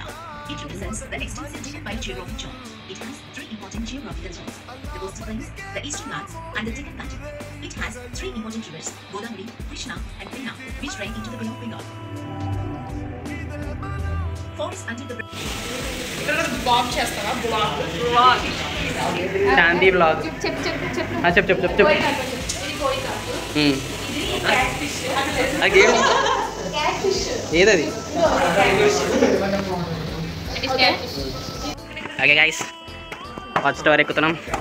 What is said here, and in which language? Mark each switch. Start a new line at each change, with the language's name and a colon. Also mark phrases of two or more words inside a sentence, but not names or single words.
English: It represents the extensive by geography zone. It has three important geographical zones: the coastal plains, the eastern Ghats, and the Deccan Plateau. It has three important rivers: Godavari, Krishna, and Penna, which drain into the Bay of Bengal. Forests until the
Telugu: శాంతి బ్లాగ్. చెప్పు ఏదది?
English: Okay guys, watch tower
Telugu: ఎక్కుతున్నాం.